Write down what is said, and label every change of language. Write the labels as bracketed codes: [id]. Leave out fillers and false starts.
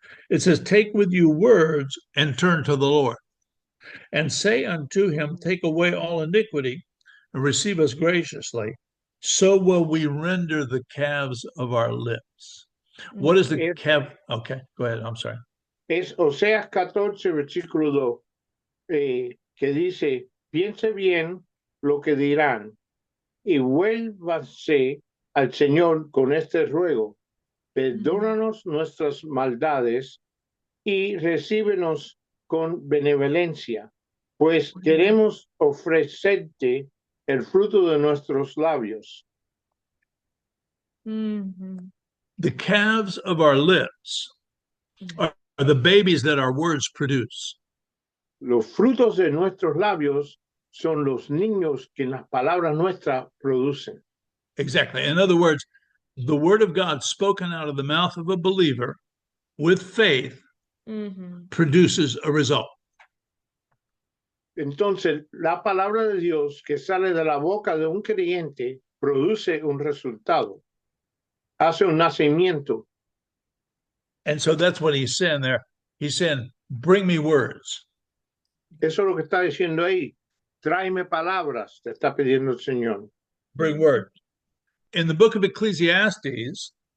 [en] It says, take with you words and turn to the Lord, and say unto him, take away all iniquity and receive us graciously. So will we render the calves of our lips. What is the calf? Okay, go ahead. I'm sorry. [es] Es Oseas 14, versículo 2. que dice, piense bien lo que dirán y vuélvase al Señor con este ruego. Perdónanos nuestras maldades y recíbenos con benevolencia, pues queremos ofrecerte el fruto de nuestros labios. Mhm. [en] The calves of our lips are the babies that our words produce. [es] Los frutos de nuestros labios son los niños que las palabras nuestras producen. [en] Exactly. In other words, the word of God spoken out of the mouth of a believer with faith Mhm. produces a result. [es] Entonces, la palabra de Dios que sale de la boca de un creyente produce un resultado, hace un nacimiento. [en] And so that's what he's saying there. He's saying, bring me words. [es] Eso es lo que está diciendo ahí. Tráeme palabras, te está pidiendo el Señor. [en] Bring words. In the book of Ecclesiastes,